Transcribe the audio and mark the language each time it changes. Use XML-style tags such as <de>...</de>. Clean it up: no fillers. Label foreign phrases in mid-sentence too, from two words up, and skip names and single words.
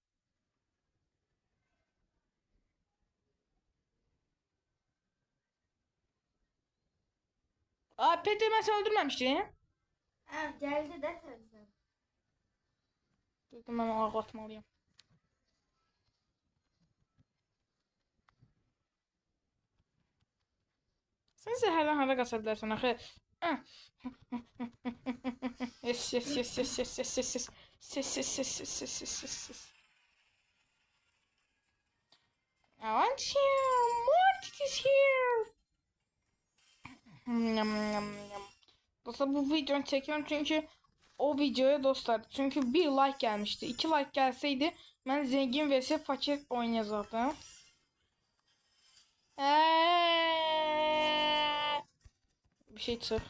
<tr>Peter, ben seni öldürmemiştim. Ha geldi de teyzem. Dedim, ben onu ağlatmalıyım.</tr> <az>Sen zəhərdən hara qaça bilərsən axı?</az> <en>Yes. I want you. Mortis is here.</en> <tr>Dostlar, bu videonu çekiyorum çünkü o videoya dostlar, çünkü bir like gelmişti. 2 like gelseydi ben zengin vs fakir oynayacaktım. Bir şey çık.</tr>